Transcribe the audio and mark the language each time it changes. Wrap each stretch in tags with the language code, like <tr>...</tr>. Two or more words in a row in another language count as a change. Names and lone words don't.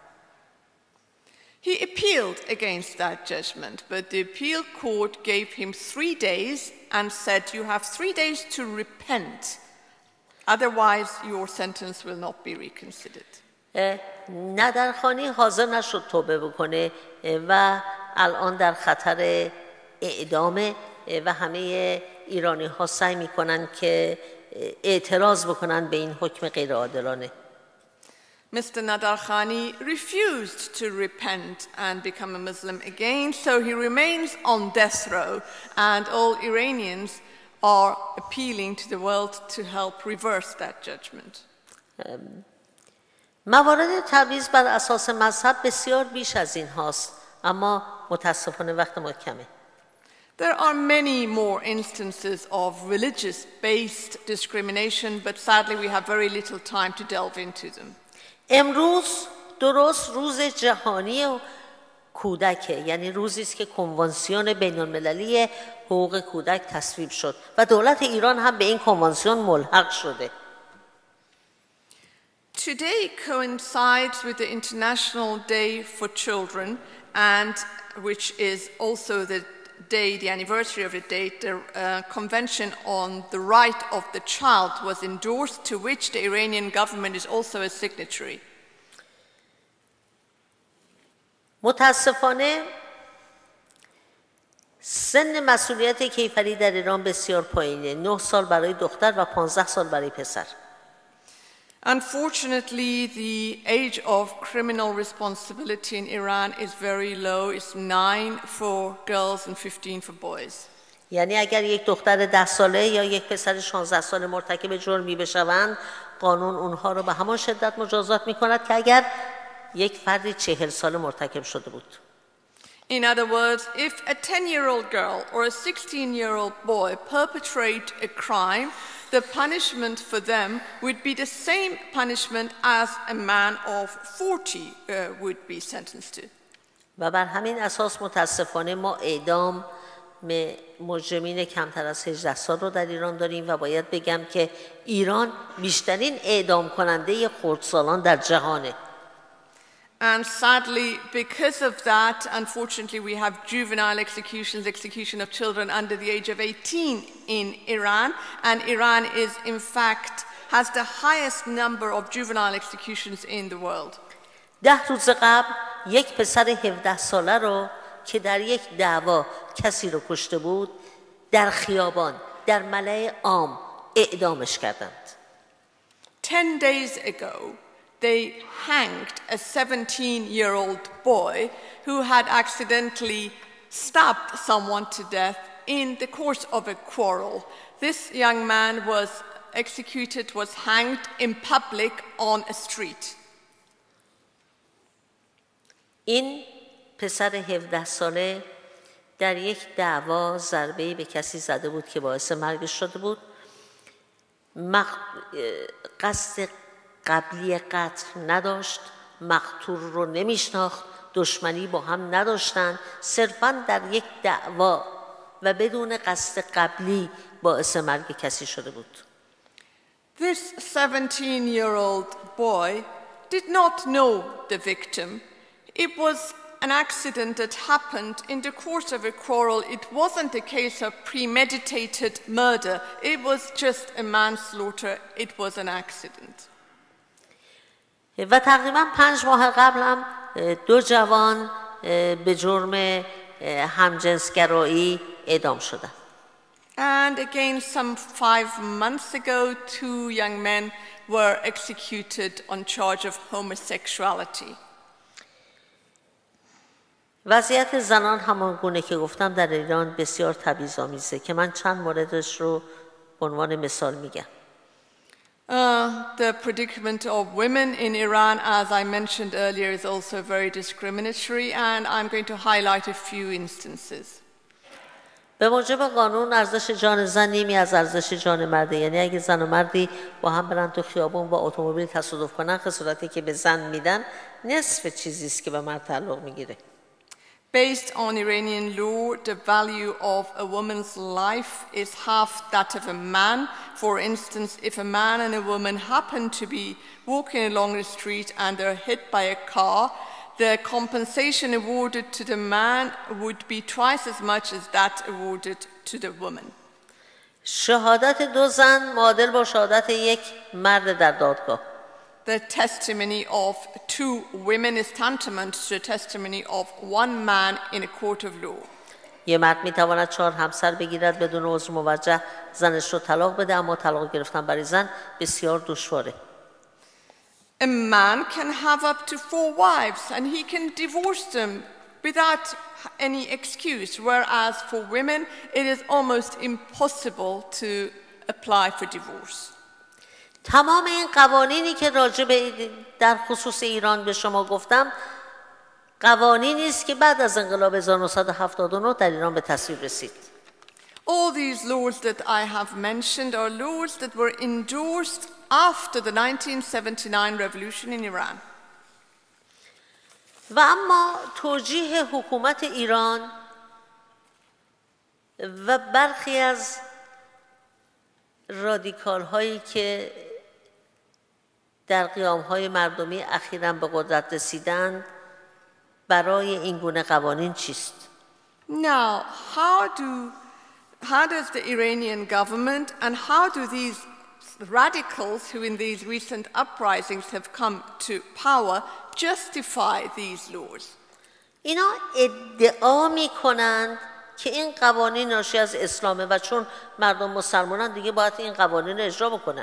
<en>He appealed against that judgment, but the appeal court gave him 3 days and said, you have 3 days to repent. Otherwise, your sentence will not be reconsidered.</en> <fa>ندرخانی حاضر نشد توبه بکنه و الان در خطر اعدامه و همه ایرانی ها سعی میکنن که اعتراض بکنن به این حکم غیر عادلانه.</fa> <en>Mr. Nadar Khani refused to repent and become a Muslim again, so he remains on death row, and all Iranians are appealing to the world to help reverse that judgment.</en> <fa>موارد تبعیض بر اساس مذهب بسیار بیش از این هاست، اما متاسفانه وقت ما کمه.</fa> <en>There are many more instances of religious-based discrimination, but sadly we have very little time to delve into them.</en> <fa>امروز درست روز جهانی کودکه، یعنی روزی است که کنوانسیون بین المللی حقوق کودک تصویب شد و دولت ایران هم به این کنوانسیون ملحق شده.</fa> <en>Today coincides with the International Day for Children, and which is also the day, the anniversary of the date, the Convention on the Right of the Child was endorsed, to which the Iranian government is also a signatory.</en> <fa>متاسفانه سن مسئولیت کیفری در ایران بسیار پایینه، 9 سال برای دختر و 15 سال برای پسر.</fa> <en>Unfortunately, the age of criminal responsibility in Iran is very low. It's 9 for girls and 15 for boys.</en> <fa>یعنی اگر یک دختر 10 ساله یا یک پسر 16 ساله مرتکب جرمی بشوند، قانون اونها رو به همان شدت مجازات می‌کند که اگر یک فردی 40 ساله مرتکب شده بود.</fa> <en>In other words, if a 10-year-old girl or a 16-year-old boy perpetrate a crime, the punishment for them would be the same punishment as a man of 40 would be sentenced to.</en> <fa>و بر همین اساس متاسفانه ما اعدام مجرمین کمتر از 18 سال رو در ایران داریم و باید بگم که ایران بیشترین اعدام کننده خردسالان در جهانه.</fa> <en>And sadly, because of that, unfortunately, we have juvenile executions, execution of children under the age of 18 in Iran. And Iran is, in fact, has the highest number of juvenile executions in the world.</en> <fa>10 روز قبل یک پسر 17 ساله رو که در یک دعوا کسی رو کشته بود، در خیابان، در ملأ عام اعدامش کردند.</fa> <en>10 days ago, they hanged a 17-year-old boy who had accidentally stabbed someone to death in the course of a quarrel. This young man was executed, was hanged in public on a street.</en> <fa>این پسر 17 ساله در یک دعوا ضربه‌ای به کسی زده بود که باعث مرگش شده بود. قصد قبلی قتل نداشت، مقتول رو نمیشناخت، دشمنی با هم نداشتن، صرفاً در یک دعوا و بدون قصد قبلی باعث مرگ کسی شده بود.</fa> <en>This 17-year-old boy did not know the victim. It was an accident that happened in the course of a quarrel. It wasn't a case of premeditated murder. It was just a manslaughter. It was an accident.</en> <fa>و تقریباً 5 ماه قبل هم 2 جوان به جرم همجنسگرایی اعدام شدند.</fa> <en>And again, some 5 months ago, 2 young men were executed on charge of homosexuality.</en> <fa>وضعیت زنان همان گونه که گفتم در ایران بسیار تبعیض‌آمیزه که من چند موردش رو به عنوان مثال میگم.</fa> <en>The predicament of women in Iran, as I mentioned earlier, is also very discriminatory, and I'm going to highlight a few instances.</en> <fa>به موجب قانون ارزش جان زن نیمی از ارزش جان مرده، یعنی اگه زن و مردی با هم برن تو خیابون با اتومبیل تصادف کنن، خسارتی که به زن میدن نصف چیزی است که به مرد تعلق میگیره.</fa> <en>Based on Iranian law, the value of a woman's life is half that of a man. For instance, if a man and a woman happen to be walking along the street and they're hit by a car, the compensation awarded to the man would be twice as much as that awarded to the woman.</en> <fa>شهادت 2 زن معادل با شهادت یک مرد در دادگاه.</fa> <en>The testimony of 2 women is tantamount to the testimony of 1 man in a court of law.</en> <fa>یه مرد میتواند 4 همسر بگیرد بدون عذر موجه، زنش رو طلاق بده، اما طلاق گرفتن برای زن بسیار دشواره.</fa> <en>A man can have up to 4 wives and he can divorce them without any excuse, whereas for women it is almost impossible to apply for divorce.</en> <fa>تمام این قوانینی که راجع به در خصوص ایران به شما گفتم قوانینی است که بعد از انقلاب 1979 در ایران به تصویب رسید.</fa> <en>All these laws that I have mentioned are laws that were endorsed after the 1979 revolution in Iran.</en> <fa>و اما توجیه حکومت ایران و برخی از رادیکال هایی که در قیام های مردمی اخیراً به قدرت رسیدند برای این گونه قوانین چیست؟</fa> <en>Now, how does the Iranian government and how do these radicals who in these recent uprisings have come to power justify these laws?</en> <fa>اینا ادعا میکنند که این قوانین ناشی از اسلامه و چون مردم مسلمانان دیگه باید این قوانین رو اجرا بکنن.</fa>